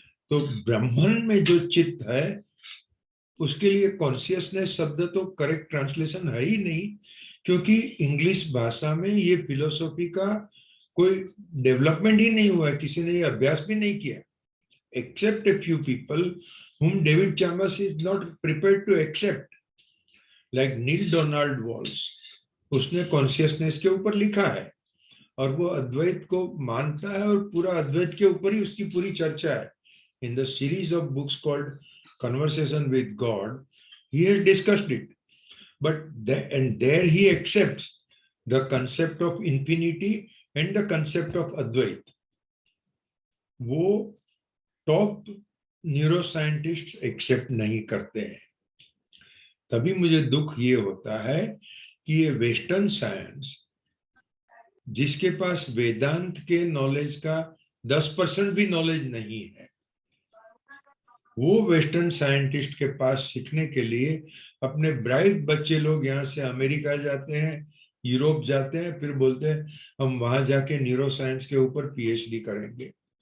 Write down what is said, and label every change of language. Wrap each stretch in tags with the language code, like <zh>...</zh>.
<hi>तो ब्रह्मन में जो चित्त है उसके लिए कॉन्शियसनेस शब्द तो करेक्ट ट्रांसलेशन है ही नहीं, क्योंकि इंग्लिश भाषा में ये फिलोसॉफी का कोई डेवलपमेंट ही नहीं हुआ है, किसी ने ये अभ्यास भी नहीं किया,</hi> <en>except a few people whom David Chalmers is not prepared to accept,</en> <hi>like nil Donald walls. उसने कॉन्शियसनेस के ऊपर लिखा है और वो अद्वैत को मानता है और पूरा अद्वैत के ऊपर ही उसकी पूरी चर्चा है।</hi> <en>In the series of books called Conversation with God, he has discussed it, but there he accepts the concept of infinity and the concept of Advait.</en> <hi>वो टॉप न्यूरोसाइंटिस्ट एक्सेप्ट नहीं करते हैं। तभी मुझे दुख ये होता है कि ये वेस्टर्न साइंस जिसके पास वेदांत के नॉलेज का 10% भी नॉलेज नहीं है, वो वेस्टर्न साइंटिस्ट के पास सीखने के लिए अपने ब्राइट बच्चे लोग यहाँ से अमेरिका जाते हैं, यूरोप जाते हैं, फिर बोलते हैं हम वहां जाके न्यूरो साइंस के ऊपर पीएचडी करेंगे।</hi>